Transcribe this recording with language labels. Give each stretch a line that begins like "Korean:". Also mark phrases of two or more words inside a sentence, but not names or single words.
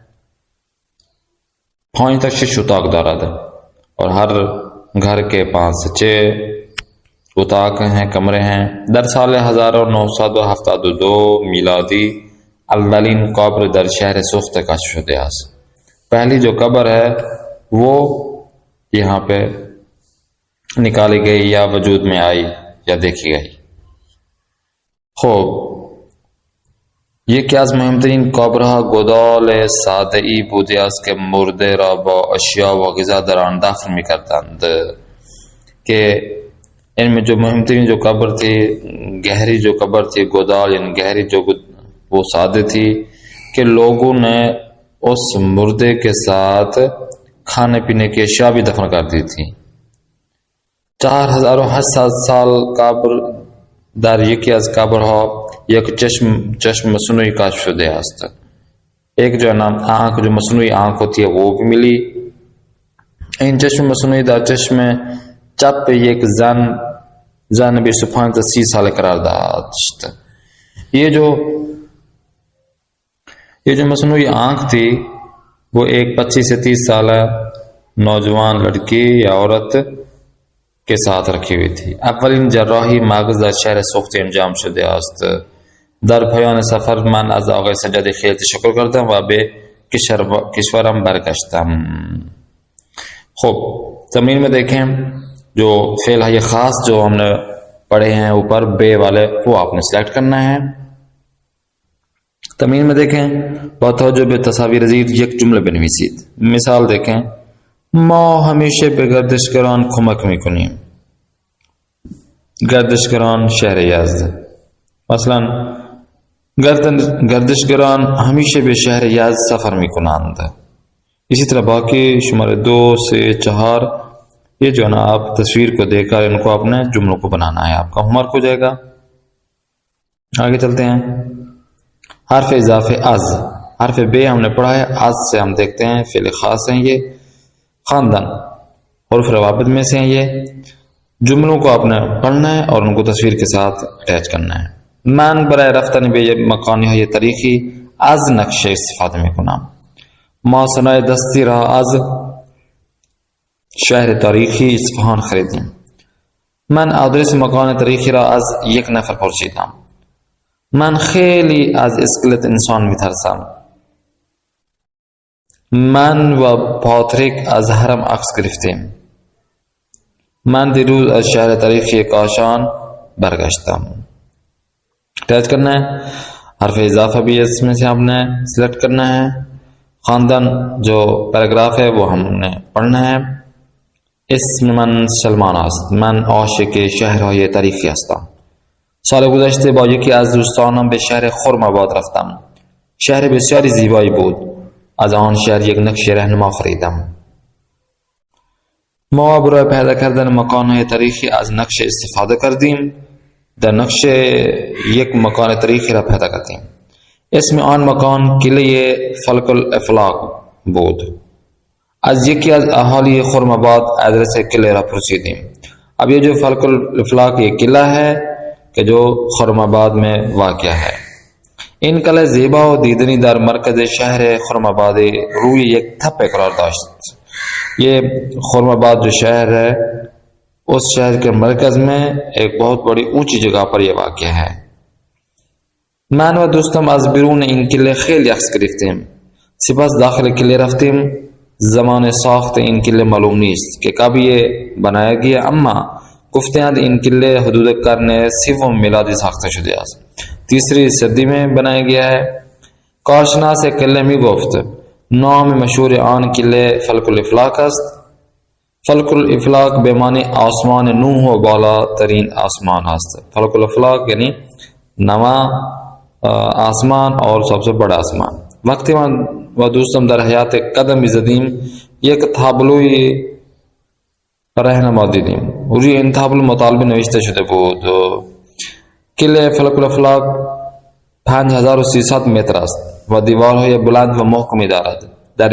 Persian: 5 تا 6 اتاق دارد
Urdu: اور ہر گھر کے 5 سے 6 اتاق ہیں، کمرے ہیں.
Persian: در سال 1972 میلادی اولین قبر در شهر سوخته کشف شده است.
Urdu: پہلی جو قبر ہے وہ یہاں پہ نکالی گئی یا وجود میں آئی یا دیکھی گئی.
Persian: خب، یکی از مهمترین قبرها گودال ساده‌ای بوده است که مرده را با اشیا و غذا در آن دفن می‌کردند.
Urdu: کہ ان میں جو مهمترین جو قبر تھی، گہری جو قبر تھی، گودال یعنی گہری جو وہ سادہ تھی کہ لوگوں نے اس مردے کے ساتھ کھانے پینے کی اشیاء بھی دفن کر دی تھی.
Persian: 4800 سال قبر در یکی از قبرها یک چشم مصنوعی کشف شده است.
Urdu: ایک جو آنکھ جو مصنوعی آنکھ ہوتی ہے وہ بھی ملی.
Persian: این چشم مصنوعی در چشم چپ یک زن 25 تا 30 سال قرار داشت.
Urdu: یہ جو مصنوعی آنکھ تھی وہ ایک 25 سے 30 سالہ نوجوان لڑکی یا عورت کے ساتھ رکھی ہوئی تھی.
Persian: اولین جراحی مغز در شهر سوخته انجام شده است. در پایان سفر من از آقای سجادی خیلی تشکر کردم و به کشورم برگشتم.
Urdu: خب، تمرین میں دیکھیں جو فعل ہے خاص جو ہم نے پڑھے ہیں اوپر بے والے وہ آپ نے سلیکٹ کرنا ہے. تمرین میں دیکھیں
Persian: با توجه به تصاویر زیر یک جمله بنویسید.
Urdu: مثال دیکھیں
Persian: ما همیشه به گردشگران کمک میکنیم. گردشگران شهر یزد. مثلا گردشگران همیشه به شهر یزد سفر میکنند.
Urdu: اسی طرح باقی شماره 2 سے 4 یہ جو نا آپ تصویر کو دیکھ کر ان کو اپنے جملوں کو بنانا ہے. آپ کا ہوم ورک ہو جائے گا. آگے چلتے ہیں.
Persian: حرف اضافه از.
Urdu: حرف بے ہم نے پڑھا ہے. از سے ہم دیکھتے ہیں فعل خاص ہیں یہ. خاندان حروف روابط میں سے ہیں یہ. جملوں کو آپ نے پڑھنا ہے اور ان کو تصویر کے ساتھ اٹیچ کرنا ہے.
Persian: من برای رفتن به مکان‌های تاریخی از نقشه استفاده میکنم. ما صنایع دستی را از شهر تاریخی اصفهان خریدیم. من آدرس مکان تاریخی را از یک نفر پرسیدم. من خیلی از اسکلت انسان میترسم. من و پاتریک از حرم عکس گرفتیم. من دیروز از شهر تاریخی کاشان برگشتم.
Urdu: اٹیچ کرنا ہے. حرف اضافہ بھی اس میں سے آپ نے سلیکٹ کرنا ہے. خاندان جو پیراگراف ہے وہ ہم نے پڑھنا ہے.
Persian: اسم من سلمان است. من عاشق شهرهای تاریخی هستم. سال گذشته با یکی از دوستانم به شهر خرم‌آباد رفتم. شهر بسیاری زیبایی بود. از آن شهر یک نقشه رهنما خریدم. ما برای پیدا کردن مکان‌های تاریخی از نقشه استفاده کردیم. در نقشه یک مکان تاریخی را پیدا کردیم. اسم آن مکان کله فلک الافلاق بود. از یکی از اهالی خرم‌آباد ادرس کله را پرسیدیم.
Urdu: اب یہ جو فلک الافلاق یہ قلعہ ہے کہ جو خرم‌آباد میں واقع ہے.
Persian: این قلعه زیبا و دیدنی در مرکز شهر خرم‌آباد روی یک تپه قرار داشت.
Urdu: یہ خرم‌آباد جو شہر ہے اس شہر کے مرکز میں ایک بہت بڑی اونچی جگہ پر یہ واقع ہے.
Persian: من و دوستم از بیرون این کله خیلی عکس گرفتیم. سپس داخل کله رفتیم. زمان ساخت این کله معلوم نیست که
Urdu: کب یہ بنایا گیا،
Persian: اما گفتند این کله حدود قرن سوم میلادی ساخته شده است.
Urdu: 3 صدی میں بنایا گیا ہے.
Persian: کارشناس کله می گفت نام مشهور آن کله فلک الافلاک است. فلک الافلاک به معنی آسمان نوح و بالاترین آسمان است.
Urdu: فلک الافلاک یعنی نوا آسمان اور سب سے بڑا آسمان.
Persian: وقتی من و دوستم در حیات قدمی زدیم یک تابلوی رهنما دیدیم. روی این تابلو مطالبه نوشته شده بود کله فلک الافلاک 5300 متر است و دیوارهای بلند و محکمی دارد.